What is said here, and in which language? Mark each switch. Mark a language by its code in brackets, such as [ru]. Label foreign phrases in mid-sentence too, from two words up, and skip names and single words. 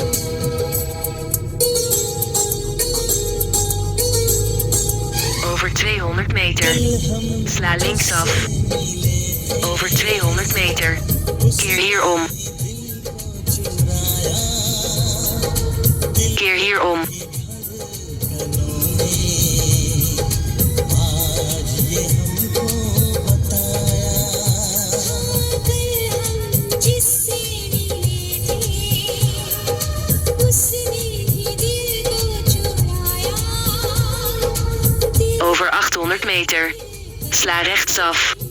[nl] Over 200 meter. Sla linksaf. Over 200 meter. Keer hierom. Keer hierom. [hi] जिससे मिले थे उसने ही दिल को चुराया [nl] Over 800 meter. Sla rechtsaf.